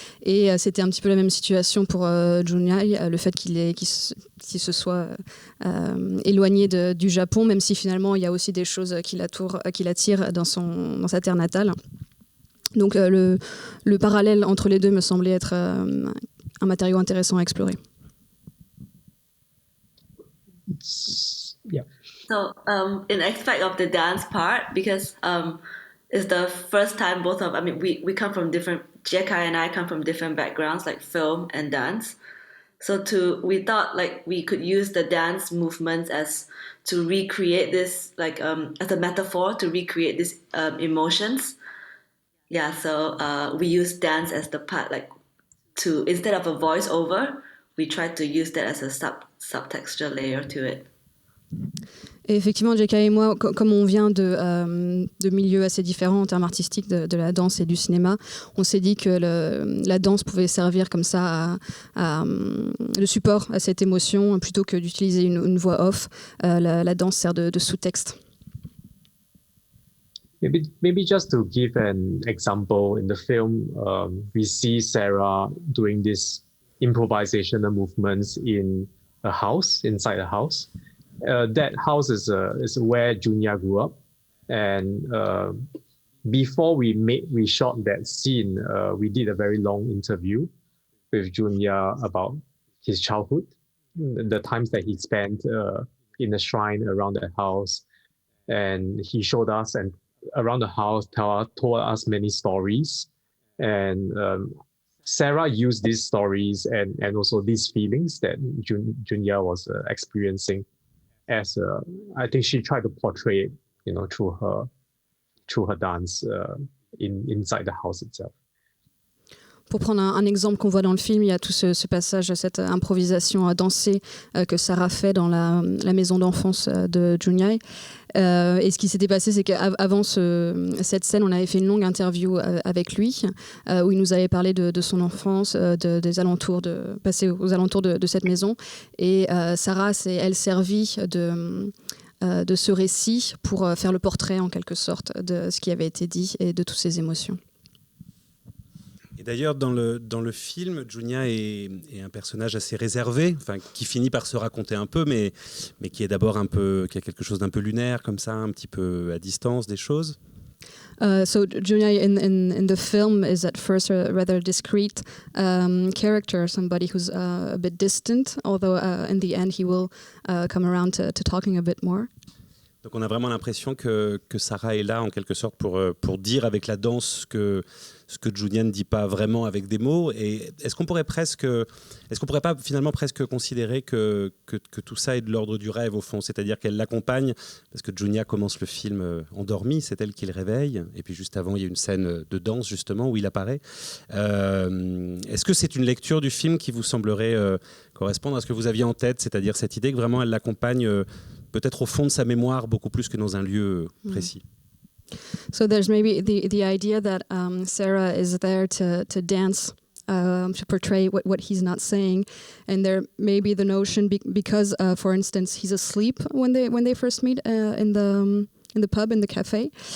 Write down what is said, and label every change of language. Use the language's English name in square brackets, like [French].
[French] Et c'était un petit peu la même situation pour Junya, le fait qu'il se soit éloigné du Japon, même si finalement il y a aussi des choses qui l'attirent dans sa terre natale. Donc le parallèle entre les deux me semblait être un matériau intéressant à explorer. [English] Yeah. So, in aspect of the dance part, because it's the first time we come from different, Jiekai and I come from different backgrounds, like film and dance. So we thought like we could use the dance movements to recreate this, like as a metaphor to recreate these emotions. Yeah, so we use dance as the part, like to, instead of a voiceover, we tried to use that as a subtextual layer to it. [French] Et effectivement, Jiekai et moi, comme on vient de milieux assez différents en termes artistiques, de la danse et du cinéma, on s'est dit que la danse pouvait servir comme ça de support à cette émotion, plutôt que d'utiliser une voix off. La danse sert de sous-texte. [English] Maybe just to give an example, in the film, we see Sarah doing this improvisational movements in a house, inside a house. That house is where Junya grew up, and before we shot that scene, we did a very long interview with Junya about his childhood, the times that he spent in the shrine around the house, and he showed us and around the house, told us many stories, and Sarah used these stories and also these feelings that Junya was experiencing. As I think she tried to portray it, through her dance inside the house itself. [French] Pour prendre un exemple qu'on voit dans le film, il y a tout ce passage, cette improvisation à danser que Sarah fait dans la maison d'enfance de Junya. Et ce qui s'était passé, c'est qu'avant cette scène, on avait fait une longue interview avec lui, où il nous avait parlé de son enfance, des alentours, passé aux alentours de cette maison. Et Sarah s'est, elle, servie de ce récit pour faire le portrait, en quelque sorte, de ce qui avait été dit et de toutes ses émotions. Et d'ailleurs, dans le film, Junya est un personnage assez réservé, qui finit par se raconter un peu, mais qui est d'abord qui a quelque chose d'un peu lunaire, comme ça, un petit peu à distance des choses. [English] So Junya in the film is at first a rather discreet character, somebody who's a bit distant, although in the end he will come around to talking a bit more. [French] Donc on a vraiment l'impression que Sarah est là en quelque sorte pour dire avec la danse ce que Junya ne dit pas vraiment avec des mots. Et est-ce qu'on pourrait pas finalement presque considérer que tout ça est de l'ordre du rêve au fond, c'est-à-dire qu'elle l'accompagne, parce que Junya commence le film endormie, c'est elle qui le réveille, et puis juste avant il y a une scène de danse justement où il apparaît. Est-ce que c'est une lecture du film qui vous semblerait correspondre à ce que vous aviez en tête, c'est-à-dire cette idée que vraiment elle l'accompagne peut-être au fond de sa mémoire beaucoup plus que dans un lieu précis? [English] So there's maybe the idea that Sarah is there to dance, to portray what he's not saying, and there may be the notion because, for instance, he's asleep when they first meet in the pub, in the cafe.